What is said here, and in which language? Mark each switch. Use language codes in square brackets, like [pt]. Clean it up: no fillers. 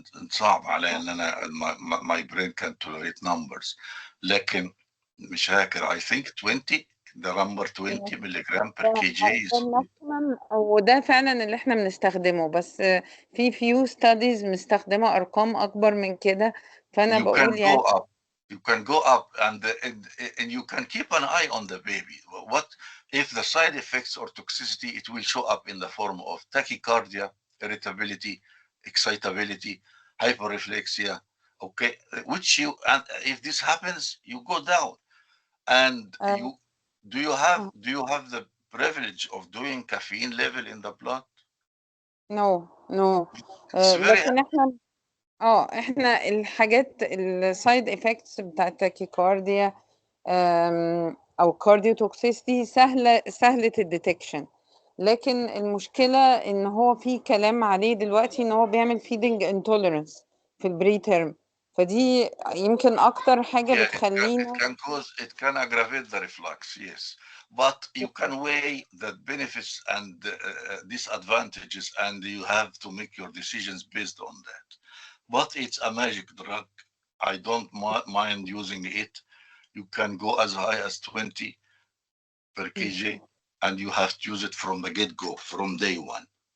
[ar] صعب علي ان انا [en] my brain can tolerate numbers، [ar] لكن مش فاكر. [en] I think 20 the number 20 ملغرام per kg [ar] وده فعلا اللي احنا بنستخدمه، بس في [en] few studies [ar] مستخدمة ارقام اكبر من كده، فانا بقول يعني [en] you can go up and you can keep an eye on the baby. What if the side effects or toxicity, it will show up in the form of tachycardia, irritability, excitability, hyperreflexia, okay, which and if this happens, you go down. And do you have the privilege of doing caffeine level in the blood? No. [ar] لكن احنا الحاجات السايد افكتس بتاعت التاكيكارديا او كارديوتوكسيستي سهلة الديتكشن، لكن المشكلة ان هو في كلام عليه دلوقتي ان هو بيعمل فيدنج انتوليرنس في البري تيرم، فدي يمكن اكتر حاجة بتخلينا [en] it can aggravate the reflux, yes, but you can weigh the benefits and disadvantages, and you have to make your decisions based on that. but it's a magic drug. I don't mind using it. You can go as high as 20 per kg, and you have to use it from the get-go, from day one.